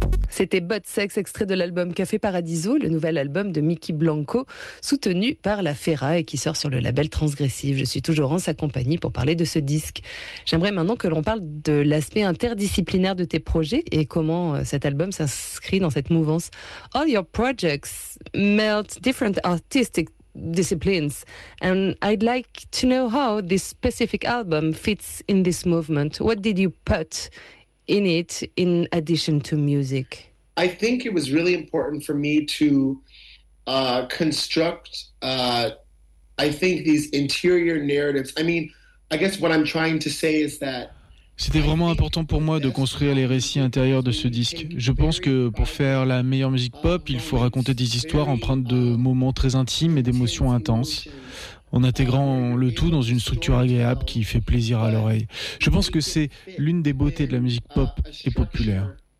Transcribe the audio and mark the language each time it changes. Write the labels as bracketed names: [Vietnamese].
[French] C'était Butt Sex, extrait de l'album Café Paradiso, le nouvel album de Mickey Blanco, soutenu par la Fera et qui sort sur le label Transgressive. Je suis toujours en sa compagnie pour parler de ce disque. J'aimerais maintenant que l'on parle de l'aspect interdisciplinaire de tes projets et comment cet album s'inscrit dans cette mouvance. [English] All your projects meld different artistic disciplines, and I'd like to know how this specific album fits in this movement. What did you put in it in addition to music? I think it was really important for me to construct, I think, these interior narratives. I mean, I guess what I'm trying to say is that [French] c'était vraiment important pour moi de construire les récits intérieurs de ce disque. Je pense que pour faire la meilleure musique pop, il faut raconter des histoires empreintes de moments très intimes et d'émotions intenses, en intégrant le tout dans une structure agréable qui fait plaisir à l'oreille. Je pense que c'est l'une des beautés de la musique pop et populaire.